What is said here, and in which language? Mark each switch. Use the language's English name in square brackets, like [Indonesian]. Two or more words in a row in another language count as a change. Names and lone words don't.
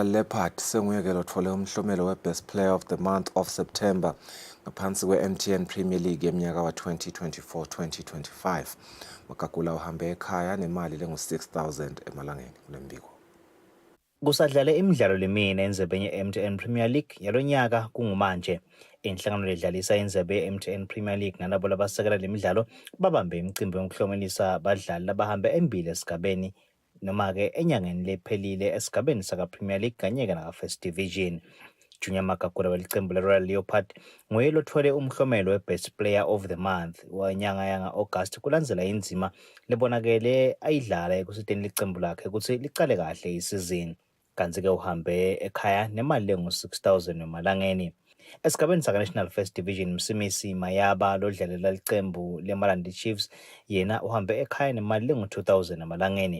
[Swati] Leopard senguyekelo uthole umhlomelo we- [English] Best Player of the Month of September [Swati] ngaphansi kwe-MTN Premier League yeminyaka wa-2024-2025. Makakula uhambe ekhaya nemali lengu-6,000 emalangeni kulembiko. Kusadlala imidlalo lemine endzebeni ye-MTN Premier League yalonyaka kungumanje. Inhlangano ledlalisa indzebe ye-MTN Premier League nalabo labasekela lemidlalo babambe imicimbi yokuhlomelisa abadlali labahambe embili esigabeni noma-ke enyangeni lephelile esigabeni saka-Premier League kanye-ke naka-First Division. Junior Makakula welicembu le-Royal Leopard nguye lothole umhlomelo we- [English] Best Player of the Month [Swati] wanyanga yanga-August kulandzela indzima lebonakele ayidlala ekusiteni licembu lakhe ukuthi licale kahle isizini. Kanzi-ke uhambe ekhaya nemali lengu-6,000 emalangeni. Esigabeni saka-National First Division Msimisi Mayaba lodlalela licembu le-Malandi Chiefs yena uhambe ekhaya nemali lengu-2,000 emalangeni.